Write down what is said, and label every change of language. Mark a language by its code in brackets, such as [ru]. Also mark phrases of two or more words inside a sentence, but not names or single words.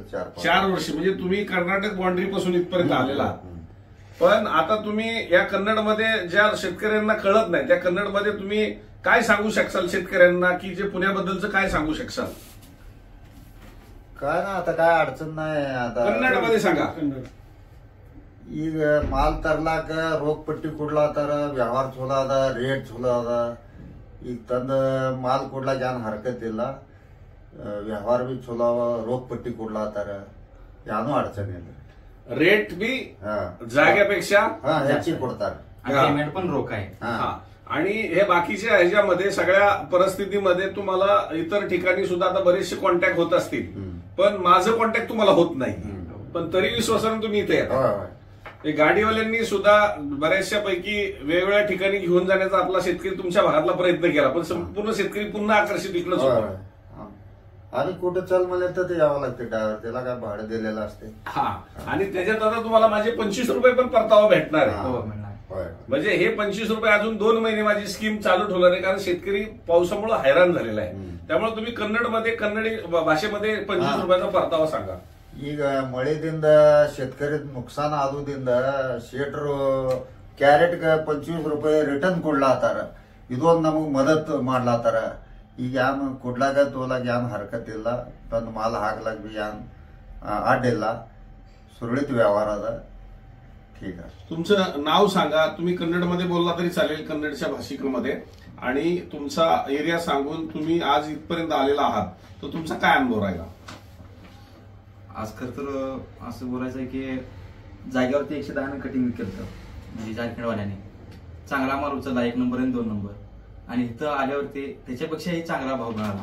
[mr] 4 वर्ष म्हणजे तुम्ही कर्नाटक बाउंड्री पासून इथपर्यंत आलेला। पण आता तुम्ही या कन्नडमध्ये ज्या शेतकऱ्यांना कळत नाही त्या कन्नडमध्ये तुम्ही काय सांगू शकाल शेतकऱ्यांना की जे पुण्याबद्दलचं काय सांगू शकाल? काय ना आता काय अडचण नाही। आता कन्नडमध्ये सांगा। [kn] ಈಗ ಮಾಲ್ ತರ್ಲಾಕ ರೋಗ ಪಟ್ಟಿ ಕೊಡ್ಲಾತಾರ, ವ್ಯವಹಾರ ಚಲೋ ಅದ, ರೇಟ್ ಚಲೋ ಅದ। ಈಗ ತಂದ ಮಾಲ್ ಕೊಡ್ಲಾಕ ಏನ್ ಹರಕತ್ ಇಲ್ಲ, ವ್ಯವಹಾರ ಬಿ ಚಲೋ ಅವ, ರೋಗ ಪಟ್ಟಿ ಕೊಡ್ಲಾತಾರ, ಏನೂ अडचण ಇಲ್ಲ। [mr] रेट बी जाग्यापेक्षा [kn] ಹೆಚ್ಚಿಗೆ ಕೊಡ್ತಾರ, [mr] पेमेंट पण रोख आहे। आणि हे बाकीच्या ह्याच्यामध्ये सगळ्या परिस्थितीमध्ये तुम्हाला इतर ठिकाणी सुद्धा आता बरेचसे कॉन्टॅक्ट होत असतील, पण माझं कॉन्टॅक्ट तुम्हाला होत नाही, पण तरी विश्वासाने तुम्ही इथे येता। गाडीवाल्यांनी सुद्धा बऱ्याचशा पैकी वेगवेगळ्या ठिकाणी घेऊन जाण्याचा आपला शेतकरी तुमच्या भागातला प्रयत्न केला, पण संपूर्ण शेतकरी पुन्हा आकर्षित इकडेच होतो। आणि कुठं चल म्हणलं तर ते यावं लागते ड्रायव्हर, त्याला काय भाडं दिलेलं असते। हा, आणि त्याच्यात आता तुम्हाला माझे 25 रुपये पण परतावा भेटणार आहे। म्हणजे हे 25 रुपये अजून 2 महिने माझी स्कीम चालू ठेवणार आहे, कारण शेतकरी पावसामुळे हैराण झालेला आहे। त्यामुळे तुम्ही कन्नडमध्ये कन्नडी भाषेमध्ये 25 रुपयाचा परतावा सांगा। [kn] ಈಗ ಮಳೆದಿಂದ ಶೇತಕರಿ ನುಕ್ಸಾನ ಆಗೋದ್ರಿಂದ ಶೇಟ್ರು ಕ್ಯಾರೆಟ್ಗೆ 25 ರೂಪಾಯಿ ರಿಟರ್ನ್ ಕೊಡ್ಲಾತಾರ, ಇದೊಂದು ನಮಗೆ ಮದತ್ ಮಾಡ್ಲಾತಾರ। ಈಗ ಯಾನ್ ಕೊಡ್ಲಾಕ ತೋಲಾಕ ಯಾನ್ ಹರಕತ್ ಇಲ್ಲ, ತಂದು ಮಾಲ್ ಹಾಕ್ಲಾಕ ಬಿ ಯಾನ್ ಅಡ್ಡಿಲ್ಲ, [mr] सुरळीत व्यवहार अದ। ठीक आहे, तुमचं नाव सांगा, तुम्ही कन्नडमध्ये बोलला तरी चालेल, कन्नडच्या भाषिकामध्ये, आणि तुमचा एरिया सांगून तुम्ही आज इथपर्यंत आलेला आहात, तर तुमचा काय अनुभव राहिला? आज खर तर असं बोलायचं आहे की जागेवरती 110 कटिंग केलं, म्हणजे जारखेडवाल्याने चांगला माल उचलला, 1 नंबर आणि 2 नंबर, आणि इथं आल्यावरती त्याच्यापेक्षाही चांगला भाव मिळाला।